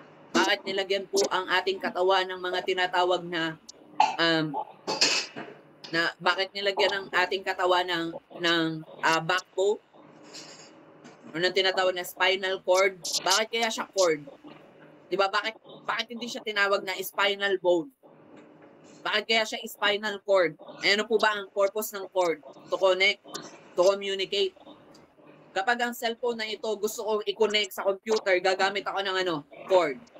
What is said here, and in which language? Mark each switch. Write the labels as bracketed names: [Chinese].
[Filipino] Bakit nilagyan po ang ating katawan ng mga tinatawag na bakit nilagyan ng ating katawan ng backbone? O ng tinatawag na spinal cord? Bakit kaya siya cord? Diba? Bakit hindi siya tinawag na spinal bone? Bakit kaya siya spinal cord? Ano po ba ang purpose ng cord? [English] To connect, to communicate. [Filipino] Kapag ang cellphone na ito gusto kong i-connect sa computer, gagamit ako ng cord.